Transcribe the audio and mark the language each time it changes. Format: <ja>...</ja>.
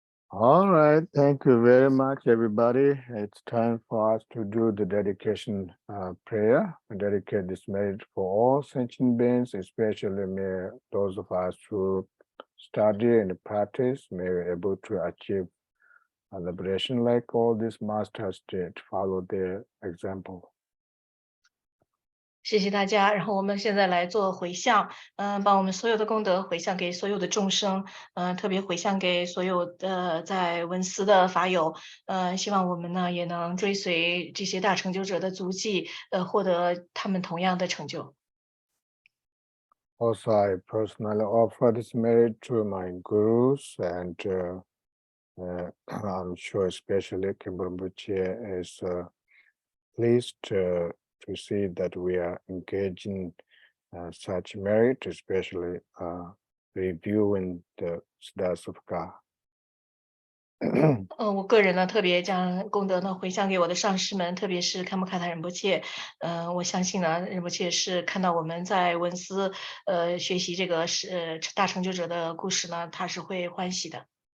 <en>All right, thank you very much, everybody. It's time for us to do the dedication prayer. We dedicate this message for all sentient beings, especially may those of us who study and practice may be able to achieve a liberation like all these masters did. Follow their example.</en> <zh>谢谢大家，然后我们现在来做回向，把我们所有的功德回向给所有的众生，特别回向给所有的在文思的法友，希望我们呢也能追随这些大成就者的足迹，获得他们同样的成就。</zh> <en>Also, I personally offer this merit to my gurus, and I'm sure especially Kimberbuchi is pleased to see that we are engaging such merit, especially reviewing the Siddhas of God.</en> <zh>我个人呢特别将功德呢回向给我的上师们，特别是堪布卡塔仁波切。我相信呢，仁波切是看到我们在文思学习这个大成就者的故事呢，他是会欢喜的。</zh>